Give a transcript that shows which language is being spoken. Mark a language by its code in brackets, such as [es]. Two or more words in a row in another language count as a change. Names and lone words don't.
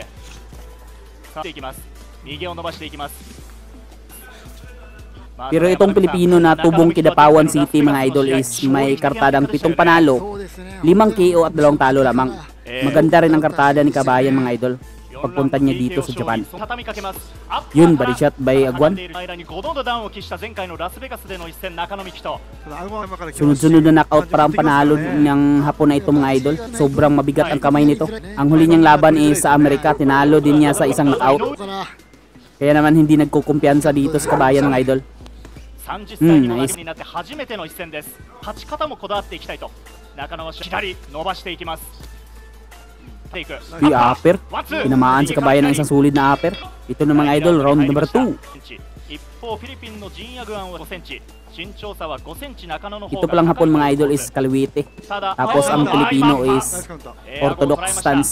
[tl] Pero itong Pilipino na tubong Kidapawan City mga idol is may kartadang 7 panalo, 5 KO at 2 talo lamang. Maganda rin ang kartada ni Kabayan mga idol pagpunta niya dito sa Japan. Yun, [en] body shot by Aguan. [tl] Sunod-sunod na knockout para ang panalo ng hapon na ito mga idol. Sobrang mabigat ang kamay nito. Ang huli niyang laban is sa Amerika, tinalo din niya sa isang knockout. Kaya naman hindi nagkukumpiyansa dito sa Kabayan mga idol. [ja] 30 歳の中になって初めての一戦です。勝ち方もこだわっていきたいと中野は左伸ばしていきます。 [tl] upper, tinamaan si Kabayan ng isang sulit na upper. Ito na mga idol, [en] round number 2. [tl] Ito palang hapon mga idol is kaliwite, tapos ang Pilipino is [en] orthodox stance.